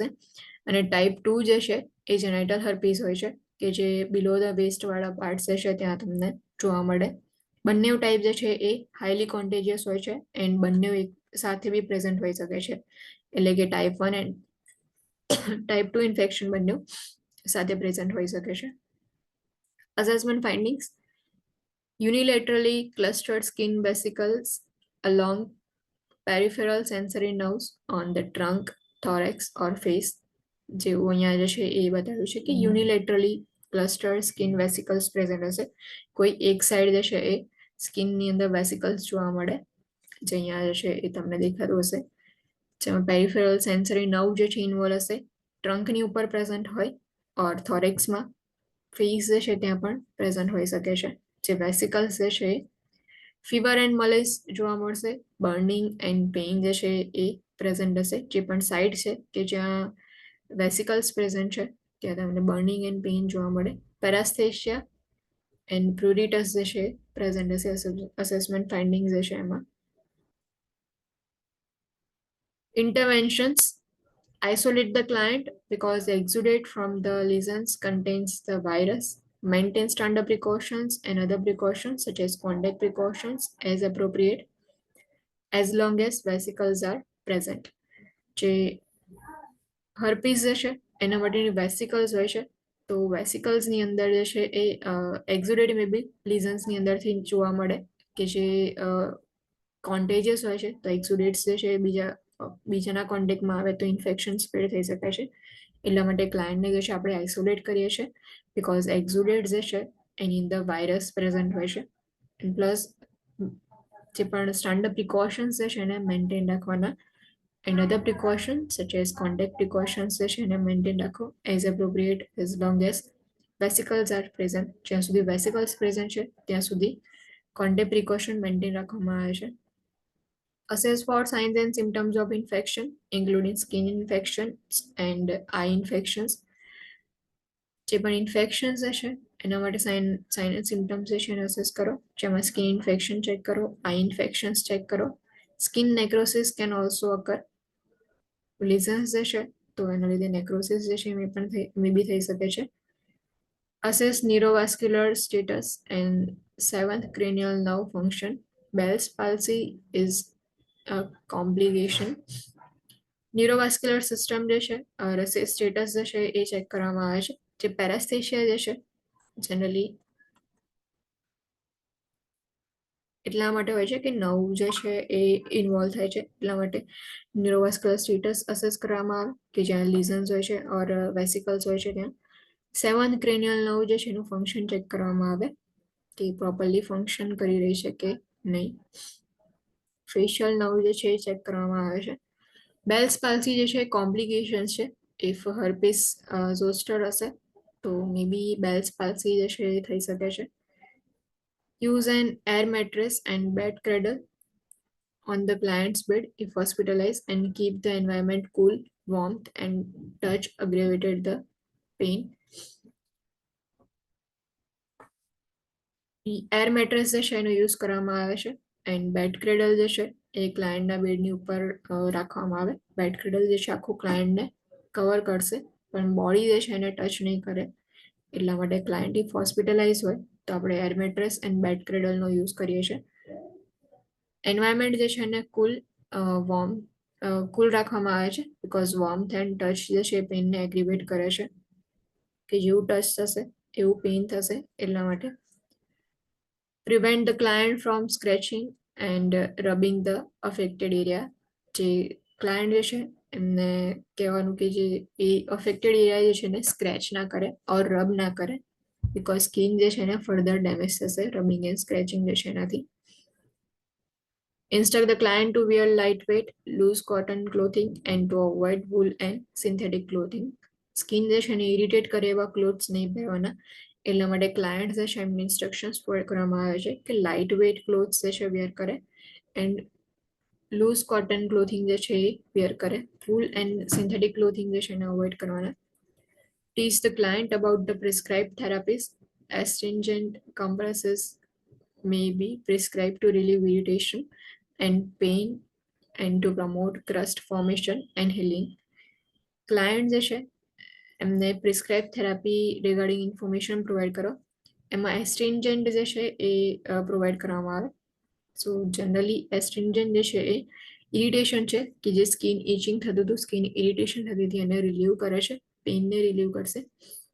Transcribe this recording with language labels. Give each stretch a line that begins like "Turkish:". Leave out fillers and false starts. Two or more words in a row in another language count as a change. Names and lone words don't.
Gujarati: અને ટાઈપ 2 જે છે એ
English: genital herpes
Gujarati: હોય છે કે જે
English: below the waist
Gujarati: વાળા પાર્ટ જે છે ત્યાં તમને જોવા મળે. બંને ટાઈપ જે છે એ
English: highly contagious
Gujarati: હોય છે એન્ડ બંને એક સાથે
English: be present
Gujarati: હોઈ શકે છે એટલે કે
English: type 1 and type 2 infection
Gujarati: બંને સાથે પ્રેઝન્ટ હોઈ શકે છે.
English: assessment findings unilaterally clustered skin vesicles along peripheral sensory nerves on the trunk, thorax or face.
Gujarati: જેવું અહીંયા જે છે એ બતાવ્યું છે કે
English: unilaterally clustered skin vesicles present
Gujarati: હશે. કોઈ એક સાઈડ જે છે એ સ્કિનની અંદર વેસિકલ્સ જોવા મળે, જે અહીંયા જે છે એ તમને દેખાતું હશે, જેમાં
English: peripheral sensory nerve
Gujarati: જે છે ઇન્વોલ્વ હશે, ટ્રંકની ઉપર પ્રેઝન્ટ હોય, ઓર થોરેક્સમાં ફેસ જે છે ત્યાં પણ પ્રેઝન્ટ હોઈ શકે છે. જે વેસિકલ્સ જે છે
English: fever and malaise
Gujarati: જોવા મળશે,
English: burning and pain
Gujarati: જે છે એ પ્રેઝન્ટ હશે. જે પણ સાઇડ છે કે જ્યાં વેસિકલ્સ પ્રેઝન્ટ છે ત્યાં તમને
English: burning and pain
Gujarati: જોવા મળે.
English: paresthesia and pruritus
Gujarati: જે છે પ્રેઝન્ટ હશે
English: assessment findings
Gujarati: જે છે એમાં.
English: Interventions: isolate the client because the exudate from the lesions contains the virus. Maintain standard precautions and other precautions such as contact precautions as appropriate as long as vesicles are present.
Gujarati: જે હર્પીસ જે છે એના માટેની વેસિકલ્સ હોય છે, તો વેસિકલ્સની અંદર જે છે એ
English: exudate may be
Gujarati: લીઝન્સની અંદરથી જોવા મળે કે જે કોન્ટેજિયસ હોય છે. તો એક્ઝુડેટ્સ જે છે એ બીજાના કોન્ટેક્ટમાં આવે તો
English: infection spread
Gujarati: થઈ શકે છે. એટલા માટે ક્લાયન્ટને જે છે આપણે આઇસોલેટ કરીએ છીએ
English: because exudate
Gujarati: જે છે એની અંદર
English: virus present
Gujarati: હોય છે. પ્લસ જે પણ
English: standard precautions
Gujarati: જે છે એને મેન્ટેન રાખવાના.
English: And other precautions such as contact precautions
Gujarati: જે છે એને મેન્ટેન રાખો
English: as appropriate as long as vesicles are present.
Gujarati: જ્યાં સુધી વેસિકલ્સ પ્રેઝન્ટ છે ત્યાં સુધી
English: contact precaution
Gujarati: મેન્ટેન રાખવામાં આવે છે.
English: Assess for signs and symptoms of infection, including skin infections and eye infections.
Gujarati: જે પણ ઇન્ફેક્શન્સ હશે એના માટે
English: sign and symptoms
Gujarati: જે છે એને અસેસ કરો, જેમાં
English: skin infection check
Gujarati: કરો,
English: eye infections check
Gujarati: કરો.
English: skin necrosis can also occur.
Gujarati: લીઝન્સ જે છે તો એના લીધે નેક્રોસિસ જે છે એ પણ
English: may be
Gujarati: થઈ શકે છે.
English: Assess neurovascular status and seventh cranial nerve function. Bell's palsy is a complication. neurovascular system
Gujarati: જે છે સ્ટેટસ જે છે એ ચેક કરવામાં આવે છે. જે પેરાસ્થેશિયા જે છે જનરલી એટલા માટે હોય છે કે નર્વ જે છે એ ઇન્વોલ્વ થાય છે, એટલા માટે
English: neurovascular status assess
Gujarati: કરવામાં આવે કે જ્યાં લીઝન્સ હોય છે ઓર વેસિકલ્સ હોય છે ત્યાં.
English: seventh cranial nerve
Gujarati: જે છે એનું ફંક્શન ચેક કરવામાં આવે કે
English: properly function
Gujarati: કરી રહી છે કે નહીં.
English: facial nerve
Gujarati: જે છે એ ચેક કરવામાં આવે છે.
English: Bell's palsy
Gujarati: જે છે કોમ્પ્લિકેશન છે.
English: if herpes zoster
Gujarati: હશે તો
English: may be Bell's palsy
Gujarati: જે છે એ થઈ શકે છે.
English: Use an air mattress and bed cradle on the client's bed if hospitalized and keep the environment cool, warmth and touch aggravated the pain. air mattress
Gujarati: જે છે એનો યુઝ કરવામાં આવે છે
English: and bed cradle
Gujarati: જે છે એ ક્લાયન્ટના બેડની ઉપર રાખવામાં આવે.
English: bed cradle
Gujarati: જે છે આખું ક્લાયન્ટને કવર કરશે પણ બોડી જે છે એને ટચ નહીં કરે. એટલા માટે
English: client if hospitalize
Gujarati: હોય તો આપણે
English: air mattress and bed
Gujarati: ક્રેડલનો યુઝ કરીએ છીએ. એન્વાયરમેન્ટ જે છે એને કુલ રાખવામાં આવે છે
English: because warmth and touch
Gujarati: જે છે એ પેઇનને એગ્રીવેટ કરે છે કે જેવું ટચ થશે એવું પેઇન થશે. એટલા માટે
English: prevent the client from scratching and rubbing the affected area.
Gujarati: જે ક્લાયન્ટ જે છે એમને કહેવાનું કે જે એ
English: affected area
Gujarati: જે છે એને સ્ક્રેચ ના કરે ઓર રબ ના કરે બિકોઝ સ્કિન જે છે એને
English: further damage
Gujarati: થશે
English: rubbing and scratching
Gujarati: જે છે એનાથી.
English: Instruct the client to wear lightweight, loose cotton clothing and to avoid wool and synthetic clothing.
Gujarati: સ્કિન જે છે એને ઇરિટેટ કરે એવા ક્લોથ્સ નહીં પહેરવાના. એટલા માટે ક્લાયન્ટ જે છે એમને
English: instructions provide
Gujarati: કરવામાં આવે છે કે
English: light weight clothes
Gujarati: જે છે વેર કરે એન્ડ
English: loose cotton clothing
Gujarati: જે છે એ વેર કરે. ફૂલ
English: and synthetic clothing
Gujarati: જે છે એને અવોઇડ કરવાના.
English: Teach the client about the prescribed therapies. Astringent compresses may be prescribed to relieve irritation and pain and to promote crust formation and healing.
Gujarati: ક્લાયન્ટ જે છે એમને
English: prescribe therapy regarding information provide
Gujarati: કરો. એમાં એસ્ટ્રિન્જન્ટ જે છે એ પ્રોવાઈડ કરવામાં આવે.
English: so generally astringent
Gujarati: જે છે એ ઇરિટેશન છે કે જે
English: skin itching
Gujarati: થતું હતું,
English: skin irritation
Gujarati: થતી હતી એને રિલીવ કરે છે, પેઇનને રિલીવ કરશે.